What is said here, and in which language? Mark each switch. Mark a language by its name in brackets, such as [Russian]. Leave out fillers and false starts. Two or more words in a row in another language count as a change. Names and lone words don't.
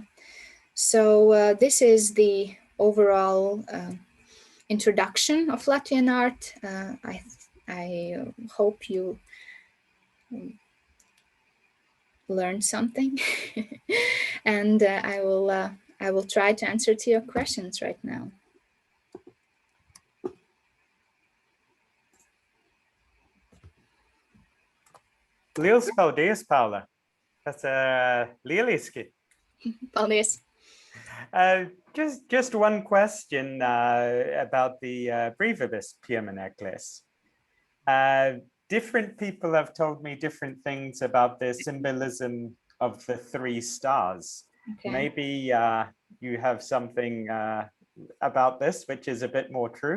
[English] So this is the overall introduction of Latvian art. I hope you learned something, and I will try to answer to your questions right now. [Latvian] Liels paldies, Paula. Tas lieliski. Paldies. [English] Just one question about the Brīvības piemineklis. Different people have told me different things about the symbolism of the 3 stars. Okay. Maybe you have something about this, which is a bit more true.